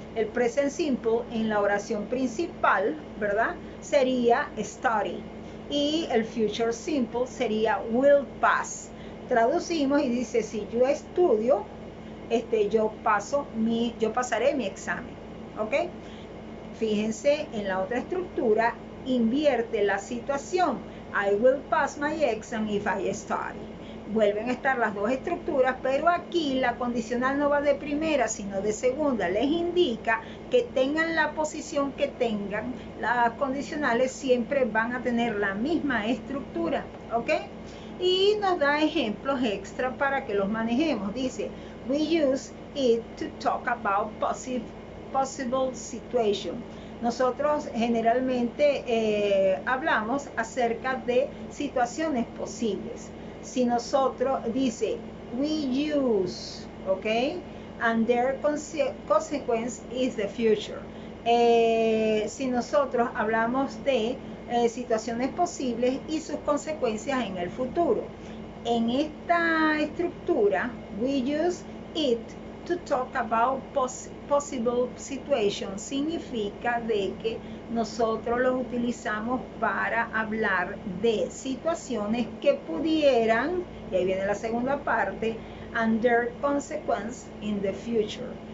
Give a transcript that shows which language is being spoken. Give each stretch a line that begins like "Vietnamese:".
Spanish: El present simple en la oración principal, ¿verdad?, sería study, y el future simple sería
English: will pass.
Spanish: Traducimos y dice, si yo estudio, yo pasaré mi examen, ¿ok? Fíjense, en la otra estructura invierte la situación.
English: I will pass my exam if I study.
Spanish: Vuelven a estar las dos estructuras, pero aquí la condicional no va de primera, sino de segunda. Les indica que tengan la posición que tengan, las condicionales siempre van a tener la misma estructura, ¿ok? Y nos da ejemplos extra para que los manejemos. Dice,
English: we use it to talk about possible situation.
Spanish: Nosotros generalmente hablamos acerca de situaciones posibles. Si nosotros, dice,
English: we use,
Spanish: ¿ok?
English: And their consequence is the future.
Spanish: Si nosotros hablamos de situaciones posibles y sus consecuencias en el futuro. En esta estructura,
English: we use it to talk about possible situations.
Spanish: Significa de que nosotros los utilizamos para hablar de situaciones que pudieran, y ahí viene la segunda parte,
English: and their consequence in the future.